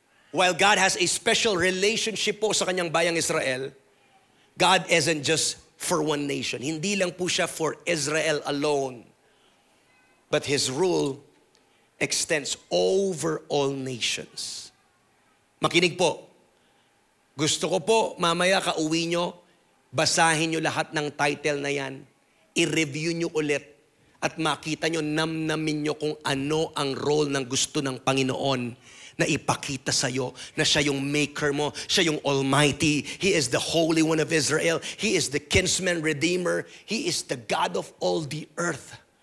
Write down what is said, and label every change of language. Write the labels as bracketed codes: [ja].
[en] While God has a special relationship [tl] po sa kanyang bayang Israel, [en] God isn't just for one nation. [tl] Hindi lang po siya [en] for Israel alone. But His rule extends over all nations. [tl] Makinig po. Gusto ko po, mamaya kauwi nyo, basahin nyo lahat ng title na yan, i-review nyo ulit, at makita nyo, namnamin nyo kung ano ang role ng gusto ng Panginoon na ipakita sa'yo na siya yung maker mo, siya yung Almighty. [en] He is the Holy One of Israel. He is the kinsman redeemer. He is the God of all the earth.